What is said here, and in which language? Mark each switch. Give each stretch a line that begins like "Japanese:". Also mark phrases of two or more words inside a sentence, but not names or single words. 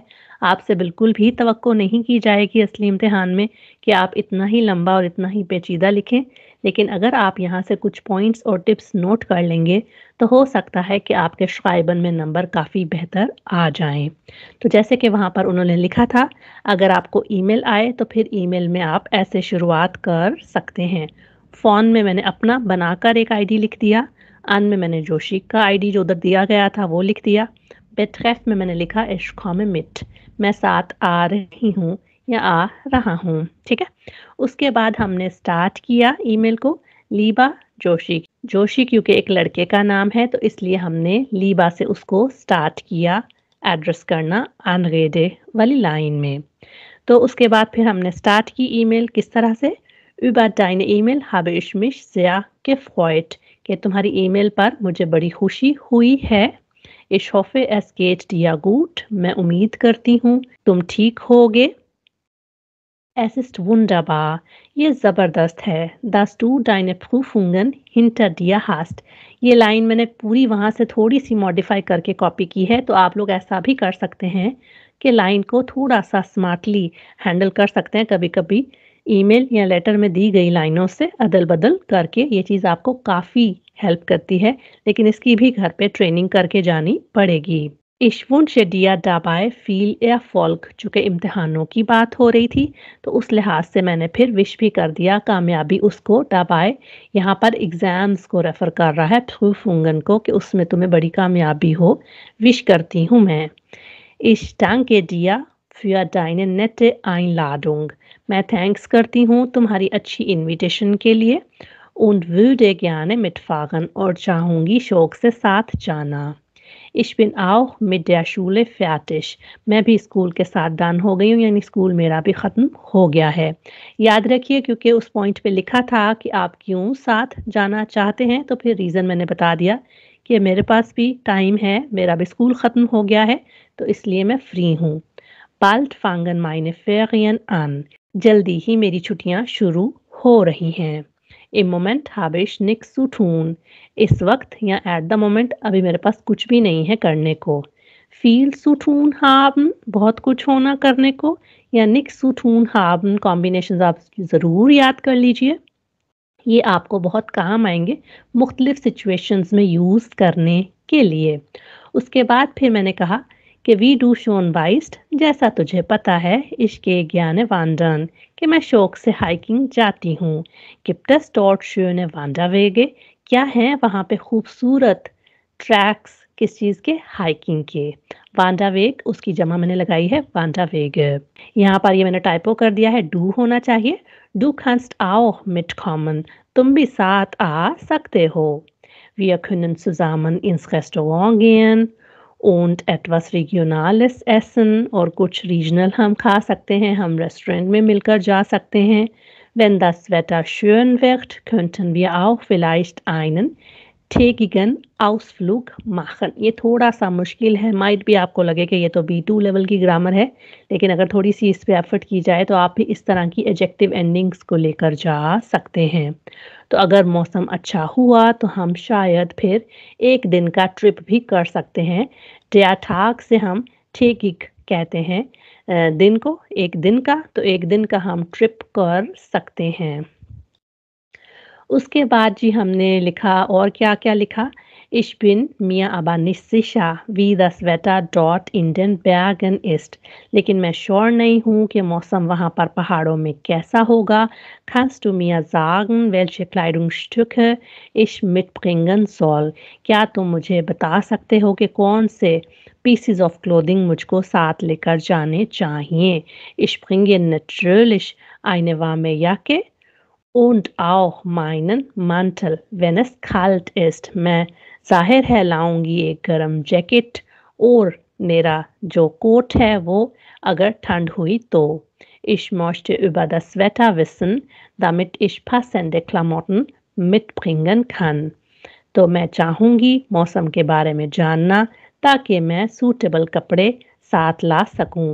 Urdu: آپ سے بالکل بھی توقع نہیں کی جائے گی اصلی امتحان میں کہ آپ اتنا ہی لمبا اور اتنا ہی پیچیدہ لکھیں، لیکن اگر آپ یہاں سے کچھ پوائنٹس اور ٹپس نوٹ کر لیں گے، تو ہو سکتا ہے کہ آپ کے شرائبن میں نمبر کافی بہتر آ جائیں. تو جیسے کہ وہاں پر انہوں نے لکھا تھا، اگر آپ کو ای میل آئے تو پھر ای میل میں آپ ایسے شروعات کر سکتے ہیں. فون میں میں نے اپنا بنا کر ایک آئی ڈی لکھ دیا، ان میں میں نے جوشی کا آئی ڈی جو ادھر دیا گیا تھا وہ لکھ دیا، بیٹریف میں میں نے لکھا
German: ich komme mit,
Urdu: میں ساتھ آ رہی ہوں یا آ رہا ہوں، ٹھیک ہے. اس کے بعد ہم نے سٹارٹ کیا ای میل کو لیبا جوشی. جوشی کیونکہ ایک لڑکے کا نام ہے، تو اس لیے ہم نے لیبا سے اس کو سٹارٹ کیا ایڈریس کرنا انریدے والی لائن میں. تو اس کے بعد پھر ہم نے سٹارٹ کی ای میل کس طرح سے,
German: über deine E-Mail habe ich mich sehr gefreut,
Urdu: کہ تمہاری ای میل پر مجھے بڑی خوشی ہوئی ہے.
German: ich hoffe es geht dir gut,
Urdu: میں امید کرتی ہوں تم ٹھیک ہو گے.
German: Es ist wunderbar,
Urdu: یہ زبردست ہے.
German: dass du deine Prüfungen hinter dir hast,
Urdu: یہ لائن میں نے پوری وہاں سے تھوڑی سی موڈیفائی کر کے کاپی کی ہے، تو آپ لوگ ایسا بھی کر سکتے ہیں کہ لائن کو تھوڑا سا سمارٹلی ہینڈل کر سکتے ہیں. کبھی کبھی ای میل یا لیٹر میں دی گئی لائنوں سے ادل بدل کر کے، یہ چیز آپ کو کافی ہیلپ کرتی ہے، لیکن اس کی بھی گھر پہ ٹریننگ کر کے جانی پڑے گی.
German: Ich wünsche dir dabei viel Erfolg,
Urdu: چونکہ امتحانوں کی بات ہو رہی تھی، تو اس لحاظ سے میں نے پھر وش بھی کر دیا کامیابی اس کو. dabei یہاں پر ایگزامز کو ریفر کر رہا ہے, Prüfungen کو، کہ اس میں تمہیں بڑی کامیابی ہو، وش کرتی ہوں میں.
German: Ich danke dir für deine nette Einladung,
Urdu: میں تھینکس کرتی ہوں تمہاری اچھی انویٹیشن کے لیے.
German: und würde gerne mitfahren,
Urdu: اور چاہوں گی شوق سے ساتھ جانا.
German: Ich bin auch mit der Schule fertig,
Urdu: میں بھی سکول کے ساتھ ڈن ہو گئی ہوں، یعنی سکول میرا بھی ختم ہو گیا ہے. یاد رکھیے، کیونکہ اس پوائنٹ پہ لکھا تھا کہ آپ کیوں ساتھ جانا چاہتے ہیں، تو پھر ریزن میں نے بتا دیا کہ میرے پاس بھی ٹائم ہے، میرا بھی سکول ختم ہو گیا ہے، تو اس لیے میں فری ہوں.
German: Bald fangen meine Ferien an,
Urdu: جلدی ہی میری چھٹیاں شروع ہو رہی ہیں.
German: Im Moment habe ich nichts zu tun,
Urdu: اس وقت یا
English: at the moment
Urdu: ابھی میرے پاس کچھ بھی نہیں ہے کرنے کو.
German: viel zu tun haben,
Urdu: بہت کچھ ہونا کرنے کو، یا
German: nichts zu tun haben,
Urdu: کمبینیشن آپ ضرور یاد کر لیجیے، یہ آپ کو بہت کام آئیں گے مختلف سچویشنز میں یوز کرنے کے لیے. اس کے بعد پھر میں نے کہا کہ
German: Wie du schon weißt,
Urdu: جیسا تجھے پتا ہے
German: ich gehe gern wandern,
Urdu: کہ میں شوق سے ہائیکنگ جاتی ہوں.
German: Es gibt dort schöne Wanderwege,
Urdu: کیا ہے وہاں پہ خوبصورت ٹریکس، کس چیز کے، ہائیکنگ کے. وانڈاویگ اس کی جمع میں نے لگائی ہے وانڈاویگ. یہاں پر یہ میں نے ٹائپو کر دیا ہے، ڈو ہونا چاہیے.
German: Du kannst auch mitkommen,
Urdu: تم بھی ساتھ آ سکتے ہو.
German: Wir können zusammen ins Restaurant gehen und etwas Regionales essen,
Urdu: اور کچھ ریجنل ہم کھا سکتے ہیں، ہم ریسٹورنٹ میں مل کر جا سکتے ہیں.
German: Wenn das Wetter schön wird, könnten wir auch vielleicht einen tägigen Ausflug machen।
Urdu: یہ تھوڑا سا مشکل ہے، مائٹ بھی آپ کو لگے کہ یہ تو B2 لیول کی گرامر ہے، لیکن اگر تھوڑی سی اس پہ ایفرٹ کی جائے تو آپ بھی اس طرح کی
English: adjective endings
Urdu: کو لے کر جا سکتے ہیں. تو اگر موسم اچھا ہوا تو ہم شاید پھر ایک دن کا ٹرپ بھی کر سکتے ہیں.
German: Der Tag
Urdu: سے ہم کہتے ہیں دن کو، ایک دن کا، تو ایک دن کا ہم ٹرپ کر سکتے ہیں. اس کے بعد جی ہم نے لکھا اور کیا کیا لکھا?
German: Ich bin mir aber nicht sicher, wie das Wetter dort in den Bergen ist।
Urdu: لیکن میں شیور نہیں ہوں کہ موسم وہاں پر پہاڑوں میں کیسا ہوگا.
German: Kannst du mir sagen, welche Kleidungsstücke ich mitbringen soll?
Urdu: کیا تم مجھے بتا سکتے ہو کہ کون سے
English: pieces of clothing
Urdu: مجھ کو ساتھ لے کر جانے چاہییں?
German: Ich bringe natürlich eine warme Jacke und auch meinen Mantel, wenn es kalt ist।
Urdu: میں ظاہر ہے لاؤں گی ایک گرم جیکٹ اور میرا جو کوٹ ہے وہ اگر ٹھنڈ ہوئی تو.
German: Ich möchte über das Wetter wissen, damit ich passende Klamotten mitbringen kann।
Urdu: تو میں چاہوں گی موسم کے بارے میں جاننا تاکہ میں سوٹیبل کپڑے ساتھ لا سکوں.